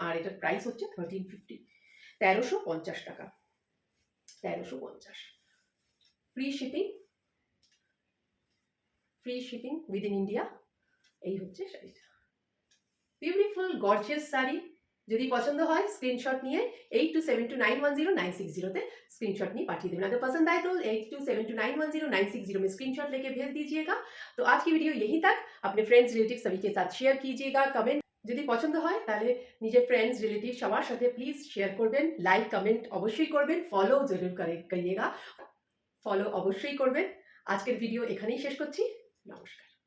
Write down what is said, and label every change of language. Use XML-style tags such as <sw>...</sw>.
<bn>আর এটার প্রাইস হচ্ছে 1350, 1350 টাকা, 1350। Free shipping, free shipping within India. এই হচ্ছে শাড়িটা, বিউটিফুল গর্জিয়াস শাড়ি। যদি পছন্দ হয় স্ক্রিনশট নিয়ে 8272910960</bn> <hi>स्क्रीनशॉट नहीं पाठिए देना। अगर पसंद आए तो 8272910960 में स्क्रीनशॉट लेके भेज दीजिएगा। तो आज की वीडियो यहीं तक। अपने फ्रेंड्स रिलेटिव सभी के साथ शेयर कीजिएगा।</hi> <bn>कमेंट যদি পছন্দ হয় তাহলে নিজের ফ্রেন্ডস রিলেটিভ সবার সাথে প্লিজ শেয়ার করবেন, লাইক কমেন্ট অবশ্যই করবেন,</bn> <hi>ফলো জরুর করিয়েগা,</hi> <bn>ফলো অবশ্যই করবেন। আজকের ভিডিও এখানেই শেষ করছি। নমস্কার।</bn>